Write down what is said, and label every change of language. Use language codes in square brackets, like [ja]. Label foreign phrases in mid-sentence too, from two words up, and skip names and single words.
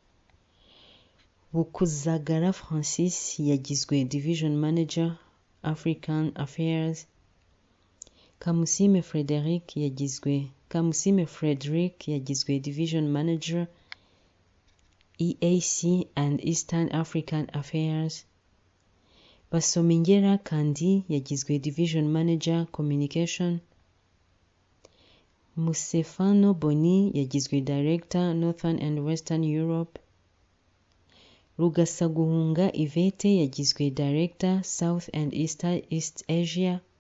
[rw] Bukuzagara Francis yagizwe [en] Division Manager African Affairs. [rw] Kamusime Frederick yagizwe [en] Division Manager EAC and Eastern African Affairs. [rw] Basomingera Kandi yagizwe [en] Division Manager Communication. [rw] Musefano Boni yagizwe [en] Director Northern and Western Europe. [rw] Rugasaguhunga Ivete yagizwe [en] Director South and East Asia.